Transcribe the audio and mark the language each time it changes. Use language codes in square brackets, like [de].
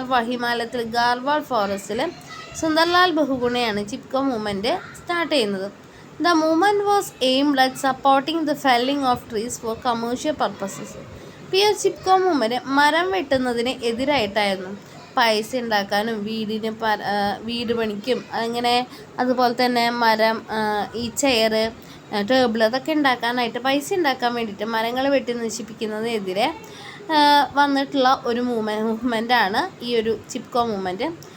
[ml] ഹിമാലയത്തിൽ ഗാർവാൾ ഫോറസ്റ്റിൽ Sunderlal ബഹുഗുണയാണ് Chipko movement start ചെയ്യുന്നത്. [en] The movement was aimed at supporting the felling of trees for commercial purposes. [ml] ഈ ഒരു Chipko movement മരം വെട്ടുന്നതിന് എതിരായിട്ടായിരുന്നു. പൈസ ഉണ്ടാക്കാനും വീട് പണിക്കും അങ്ങനെ അതുപോലെ തന്നെ മരം ഈ ചെയർ ടേബിൾ അതൊക്കെ ഉണ്ടാക്കാനായിട്ട് പൈസ ഉണ്ടാക്കാൻ വേണ്ടിയിട്ട് മരങ്ങൾ വെട്ടി നശിപ്പിക്കുന്നതിനെതിരെ വന്നിട്ടുള്ള ഒരു മൂവ്മെൻറ്റാണ് ഈ ഒരു ചിപ്കോ മൂവ്മെൻറ്റ്.